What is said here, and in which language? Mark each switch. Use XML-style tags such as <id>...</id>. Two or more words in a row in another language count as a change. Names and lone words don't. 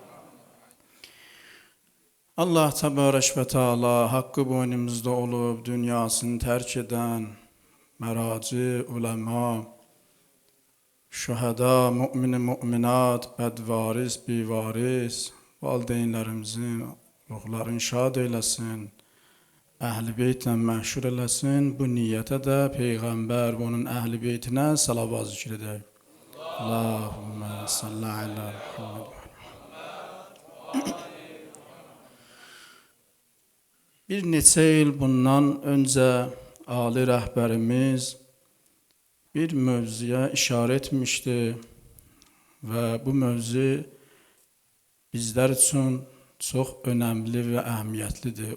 <tr>Allah Tebarek ve Teala hakkı boynumuzda olup dünyasını terk eden meraci, ulema, şühada, mümin, müminat, bedvaris, bivaris, valideynlerimizin ruhlarını şad eylesin,</tr> <az>əhl-i beytlə məhşur eləsin. Bu niyyətə də Peyğəmbər və onun əhl-i beytinə salavat zikr edək.</az> <ar>اللهم صل على محمد.</ar> <az>Bir neçə il bundan öncə Ali rəhbərimiz bir mövzuya işarə etmişdi və bu mövzu bizlər üçün çox önəmli və əhəmiyyətlidir.</az>